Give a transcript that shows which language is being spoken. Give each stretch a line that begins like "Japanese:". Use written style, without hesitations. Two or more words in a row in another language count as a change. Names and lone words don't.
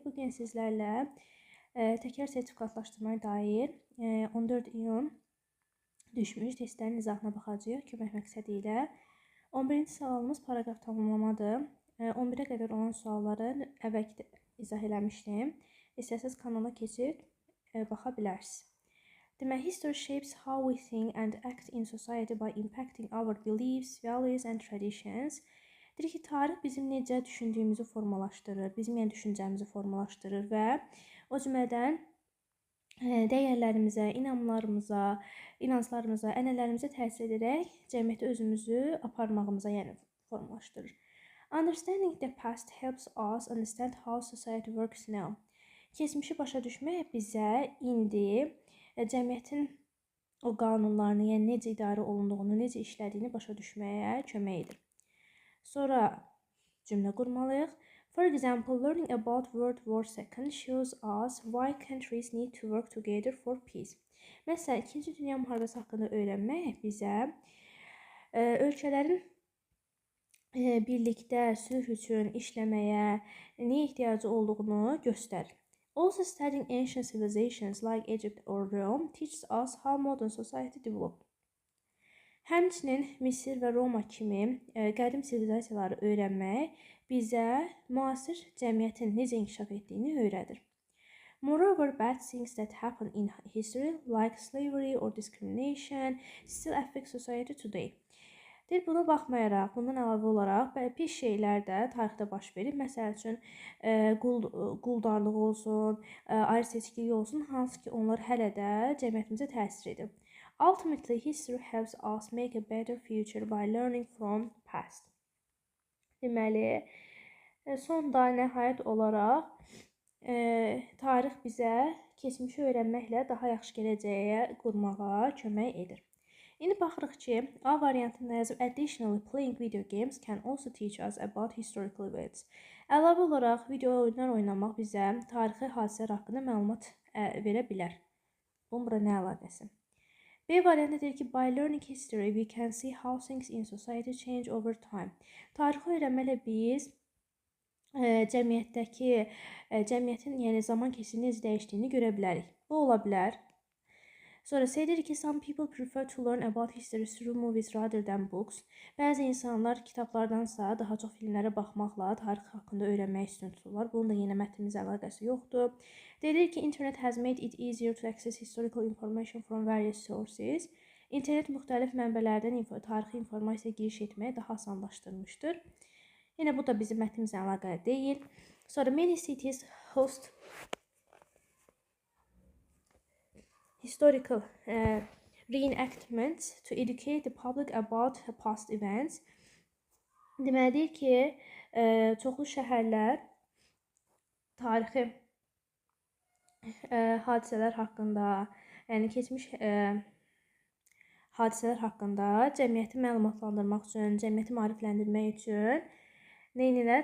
Azerbaijani: Bugün sizlərlə təkrar sertifikatlaşdırmaya dair 14 iyun düşmüş testlərin izahına baxacağıq kömək məqsədi ilə. 11-ci sualımız paraqraf tamamlamadır. 11-ə qədər olan sualları əvvəlki izah eləmişdim. İstəsəz kanala keçib baxa bilərsiniz. Demək,
English: history shapes how we think and act in society by impacting our beliefs, values and traditions.
Azerbaijani: Deyir ki, tarix bizim necə düşündüyümüzü formalaşdırır, bizim düşüncəmizi formalaşdırır və o cümlədən dəyərlərimizə, inanmalarımıza, inanclarımıza, ənənələrimizə təsir edərək cəmiyyətdə özümüzü aparmağımıza formalaşdırır.
English: Understanding the past helps us understand how society works now.
Azerbaijani: Keçmişi başa düşmək bizə indi cəmiyyətin o qanunlarını, yəni necə idarə olunduğunu, necə işlədiyini başa düşməyə kömək edir. Sonra cümlə qurmalıyıq.
English: For example, learning about World War II shows us why countries need to work together for peace.
Azerbaijani: Məsələn, 2-ci Dünya müharibəsi haqqında öyrənmək bizə ölkələrin birlikdə sülh üçün işləməyə nəyə ehtiyacı olduğunu göstərir.
English: Also, studying ancient civilizations like Egypt or Rome teaches us how modern society developed.
Azerbaijani: Həmçinin Misir və Roma kimi qədim sivilizasiyaları öyrənmək bizə müasir cəmiyyətin necə inkişaf etdiyini öyrədir.
English: Moreover, bad things that happen in history, like slavery or discrimination, still affect society today.
Azerbaijani: Deyir, buna baxmayaraq, bundan əlavə olaraq pis şeylər də tarixdə baş verir. Məsəl üçün, quldarlıq olsun, ayrı-seçkilik olsun, hansı ki, onlar hələ də cəmiyyətimizə təsir edir.
English: Ultimately, history helps us make a better future by learning from past.
Azerbaijani: Deməli, sonda nəhayət olaraq tarix bizə keçmişi öyrənməklə daha yaxşı gələcəyə qurmağa kömək edir. İndi baxırıq ki, A variantında yazıb
English: additionally playing video games can also teach us about historical events.
Azerbaijani: Əlavə olaraq video oyunlar oynamaq bizə tarixi hadisələr haqqında məlumat verə bilər. Bunun bura nə əlaqəsi? B variantı deyir ki,
English: by learning history, we can see how things in society change over time.
Azerbaijani: Tarixi öyrənməklə biz cəmiyyətin, yəni zaman keçidi necə dəyişdiyini görə bilərik. Bu ola bilər. Sonra deyir ki,
English: some people prefer to learn about history through movies rather than books.
Azerbaijani: Bəzi insanlar kitablardansa daha çox filmlərə baxmaqla tarix haqqında öyrənmək üstün tuturlar. Bunun da yenə mətnimizə əlaqəsi yoxdur. Deyir ki,
English: internet has made it easier to access historical information from various sources.
Azerbaijani: İnternet müxtəlif mənbələrdən tarixi informasiya giriş etməyə daha asanlaşdırmışdır. Yenə bu da bizim mətnimizə əlaqəli deyil.
English: Sonra many cities host historical reenactments to educate the public about past events.
Azerbaijani: Deməli ki, çoxlu şəhərlər tarixi hadisələr haqqında, yəni keçmiş hadisələr haqqında cəmiyyəti məlumatlandırmaq üçün, cəmiyyəti maarifləndirmək üçün neynilər?